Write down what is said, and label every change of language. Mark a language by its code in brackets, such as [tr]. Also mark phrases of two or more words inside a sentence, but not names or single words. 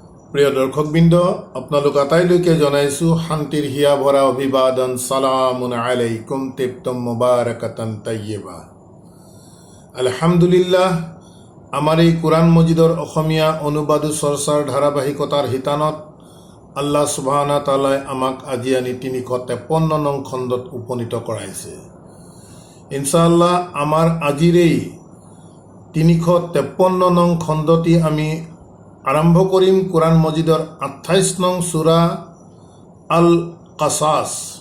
[as] প্ৰিয় দৰ্শকবৃন্দ, আপোনালোক আটাইলৈকে জনাইছোঁ শান্তিৰ হিয়া ভৰা অভিবাদন। [ar] سلام عليكم طبتم مباركة طيبة. [as] আলহামদুলিল্লাহ, আমাৰ এই কোৰআন মজিদৰ অসমীয়া অনুবাদ চৰ্চাৰ ধাৰাবাহিকতাৰ শিতানত [ar] الله سبحانه وتعالى [as] আমাক আজি আনি ৩৫৩ নং খণ্ডত উপনীত কৰাইছে। ইনশাআল্লাহ আমাৰ আজিৰ এই ৩৫৩ নং খণ্ডটি আমি আৰম্ভ কৰিম কোরআন মজিদৰ ২৮ নং সূরা আল কাসাস।